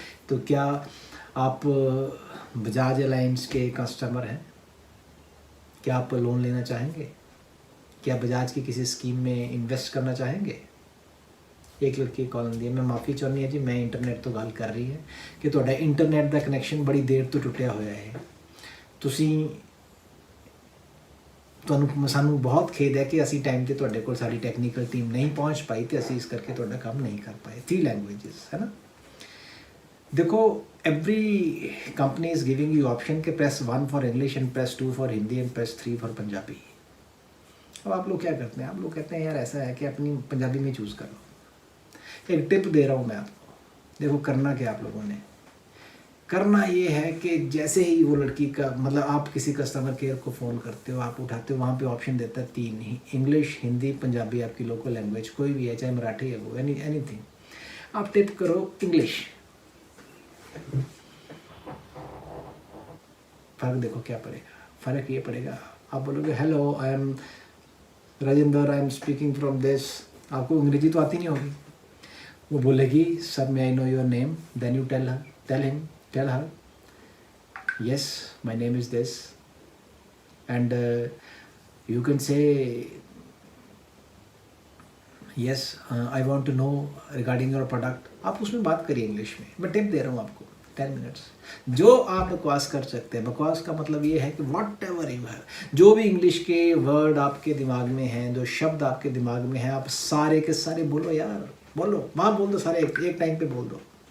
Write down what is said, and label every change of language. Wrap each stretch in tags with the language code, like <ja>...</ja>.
<hi>तो क्या आप बजाज अलायंस के कस्टमर हैं? क्या आप लोन लेना चाहेंगे? क्या बजाज की किसी स्कीम में इन्वेस्ट करना चाहेंगे?</hi> <pa>एक लड़की कॉल दी है, मैं माफ़ी चाहनी है जी, मैं इंटरनेट तो गल कर रही है कि ਤੁਹਾਡਾ इंटरनेट का कनैक्शन बड़ी देर तो टुटिया होया है। ਤੁਸੀਂ ਤੁਹਾਨੂੰ ਸਾਨੂੰ ਬਹੁਤ ਖੇਦ ਹੈ ਕਿ ਅਸੀਂ ਟਾਈਮ ਤੇ ਤੁਹਾਡੇ ਕੋਲ ਸਾਡੀ ਟੈਕਨੀਕਲ ਟੀਮ ਨਹੀਂ ਪਹੁੰਚ ਪਾਈ ਤੇ ਅਸੀਂ ਇਸ ਕਰਕੇ ਤੁਹਾਡਾ ਕੰਮ ਨਹੀਂ ਕਰ ਪਾਏ।</pa> <hi>3 लैंग्वेजेस है ना।</hi> <en>देखो, every company is giving you option के press 1 for English and press 2 for Hindi and press 3 for Punjabi.</en> <hi>अब आप लोग क्या करते हैं? आप लोग कहते हैं यार ऐसा है कि अपनी पंजाबी में चूज़ कर लो। एक टिप दे रहा हूँ मैं आपको। देखो, करना क्या आप लोगों ने, करना ये है कि जैसे ही वो लड़की का मतलब आप किसी कस्टमर केयर को फ़ोन करते हो, आप उठाते हो, वहाँ पे ऑप्शन देता है 3 ही, इंग्लिश, हिंदी, पंजाबी, आपकी लोकल लैंग्वेज कोई भी है, चाहे मराठी है, वो एनीथिंग। आप टिप करो इंग्लिश। फ़र्क देखो क्या पड़ेगा। फ़र्क ये पड़ेगा, आप बोलोगे</hi> <en>Hello I am Rajendra, I am speaking from this.</en> <hi>आपको अंग्रेजी तो आती नहीं होगी। वो बोलेगी</hi> <en>Sir may I know your name, then you tell her, yes, my name is this, and you can say, yes, I want to know regarding your product।</en> <hi>आप उसमें बात करिए इंग्लिश में। मैं टिप दे रहा हूँ आपको, 10 मिनट्स। जो आप बकवास कर सकते हैं, बकवास का मतलब ये है कि</hi> <en>whatever you have,</en> <hi>जो भी इंग्लिश के वर्ड आपके दिमाग में हैं, जो शब्द आपके दिमाग में हैं, आप सारे के सारे बोलो यार, बोलो, वहाँ बोल दो सारे, एक टाइम पे बोल दो।</hi>